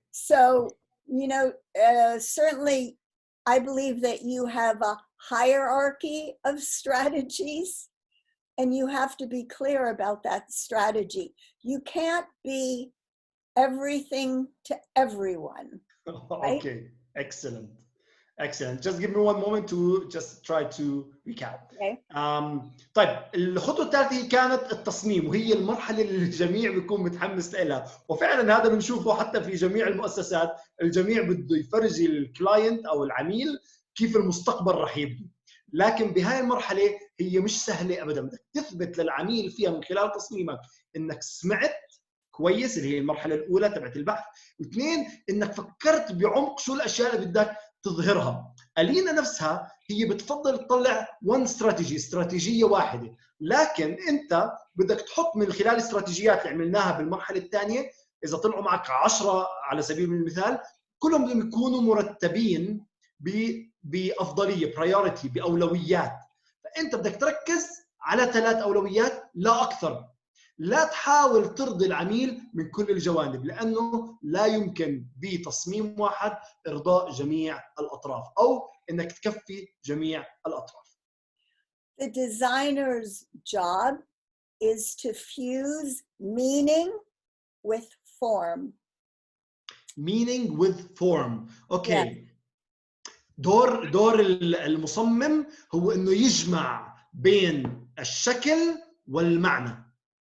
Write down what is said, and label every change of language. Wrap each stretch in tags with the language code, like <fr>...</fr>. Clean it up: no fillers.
<en>So, you know, certainly I believe that you have a hierarchy of strategies, and you have to be clear about that strategy. You can't be everything to everyone. Right? Okay, excellent. Excellent. Just give me one moment to just try to recap. Okay.</en> <ar>طيب الخطوة الثالثة كانت التصميم، وهي المرحلة اللي الجميع بيكون متحمس لها، وفعلا هذا بنشوفه حتى في جميع المؤسسات، الجميع بده يفرجي الكلاينت أو العميل كيف المستقبل راح يبدو. لكن بهاي المرحلة هي مش سهلة أبدا، بدك تثبت للعميل فيها من خلال تصميمك إنك سمعت كويس، اللي هي المرحلة الأولى تبعت البحث، واثنين إنك فكرت بعمق شو الأشياء اللي بدك تظهرها. إيلينا نفسها هي بتفضل تطلع استراتيجية واحدة، لكن أنت بدك تحط من خلال الاستراتيجيات اللي عملناها بالمرحلة الثانية، إذا طلعوا معك 10 على سبيل المثال، كلهم بدهم يكونوا مرتبين بأفضلية، priority، بأولويات. فأنت بدك تركز على 3 أولويات لا أكثر. لا تحاول ترضي العميل من كل الجوانب، لأنه لا يمكن بتصميم واحد إرضاء جميع الأطراف أو إنك تكفي جميع الأطراف.</ar> <en>The designer's job is to fuse meaning with form. Meaning with form. Okay. Yes.</en> <ar>دور المصمم هو إنه يجمع بين الشكل والمعنى.</ar>